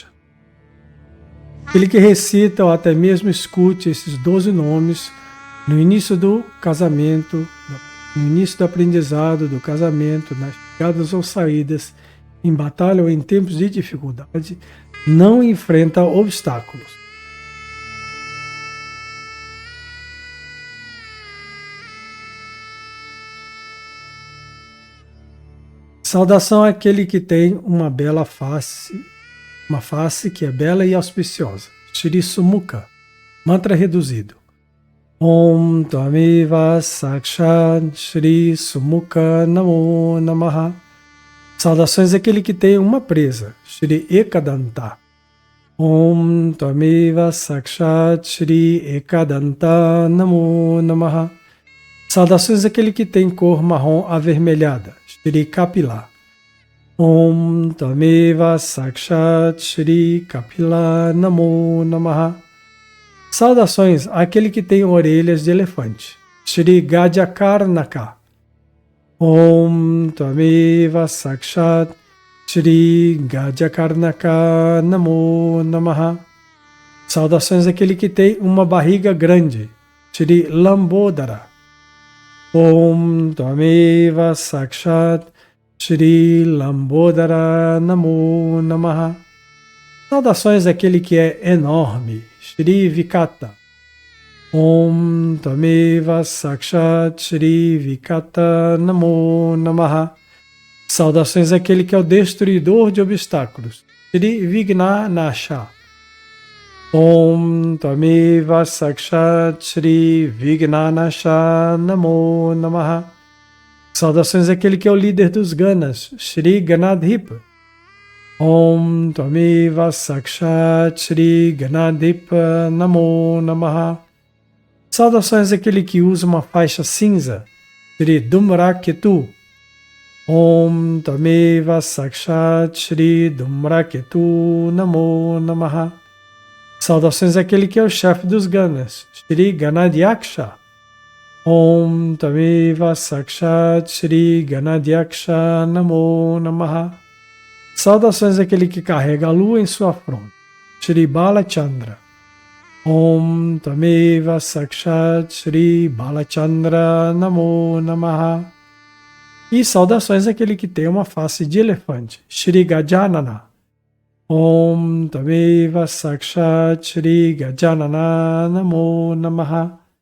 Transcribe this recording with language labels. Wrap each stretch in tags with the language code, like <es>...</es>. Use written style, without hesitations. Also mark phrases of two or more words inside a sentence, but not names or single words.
<pt>Aquele que recita ou até mesmo escute esses 12 nomes no início do casamento, no início do aprendizado do casamento, nas chegadas ou saídas, em batalha ou em tempos de dificuldade, não enfrenta obstáculos. Saudação àquele que tem uma bela face, uma face que é bela e auspiciosa.</pt> <sa>Shri Sumukha,</sa> <pt>mantra reduzido.</pt> <sa>Om Tvameva Sakshat Shri Sumukha Namo Namaha.</sa> <pt>Saudações àquele que tem uma presa.</pt> <sa>Shri Ekadanta. Om Tvameva Sakshat Shri Ekadanta Namo Namaha.</sa> <pt>Saudações àquele que tem cor marrom avermelhada.</pt> <sa>Shri Kapila. Om Tvameva Sakshat Shri Kapila Namo Namaha.</sa> <pt>Saudações àquele que tem orelhas de elefante.</pt> <sa>Shri Gajakarnaka. Om Tvameva Sakshat Shri Gajakarnaka Namo Namaha.</sa> <pt>Saudações àquele que tem uma barriga grande.</pt> <sa>Shri Lambodara. Om Tvameva Sakshat Shri Lambodara Namo Namaha.</sa> <pt>Saudações àquele que é enorme.</pt> <sa>Shri Vikata. Om Tvameva Sakshat Shri Vikata Namo Namaha.</sa> <pt>Saudações àquele que é o destruidor de obstáculos.</pt> <sa>Shri Vignanasha. Om Tvameva Sakshat Shri Vignanasha Namo Namaha.</sa> <pt>Saudações àquele que é o líder dos Ganas.</pt> <sa>Shri Ganadhipa. Om Tvameva Sakshat Shri Ganadhipa Namo Namaha.</sa> <pt>Saudações àquele que usa uma faixa cinza.</pt> <sa>Shri Dhumraketu. Om Tvameva Sakshat Shri Dhumraketu Namo Namaha.</sa> <pt>Saudações àquele que é o chefe dos Ganas.</pt> <sa>Shri Ganadyaksha. Om Tvameva Sakshat Shri Ganadyaksha Namo Namaha.</sa> <pt>Saudações àquele que carrega a lua em sua fronte.</pt> <sa>Shri Balachandra. Om Tvameva Sakshat Shri Balachandra Namo Namaha.</sa> <pt>E saudações àquele que tem uma face de elefante.</pt> <sa>Shri Gajanana. Om Tvameva Sakshat Shri Gajanana Namo Namaha.</sa>